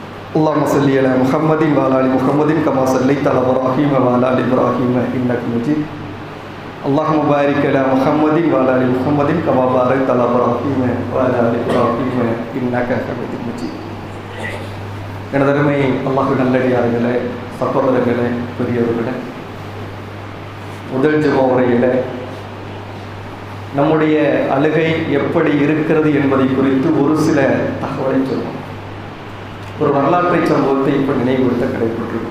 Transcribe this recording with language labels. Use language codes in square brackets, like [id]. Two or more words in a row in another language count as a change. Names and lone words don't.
[ar] اللهم صل على محمد وعلى ال محمد كما صليت على ابراهيم وعلى ال ابراهيم انك مجيد اللهم بارك على محمد وعلى ال محمد كما باركت على ابراهيم وعلى ال ابراهيم انك حميد مجيد. [ta] எனதருமை அல்லாஹ் நல்லடியார்களே, சகோதரர்களே, பெரியவர்களே, முதல் ஜுமா உரையில் நம்முடைய அழுகை எப்படி இருக்கிறது என்பதை குறித்து ஒரு சில தகவலை சொல்வோம். ஒரு வரலாற்றை சம்பவத்தை இப்போ நினைவுபடுத்த கடைபெற்றிருக்கும்.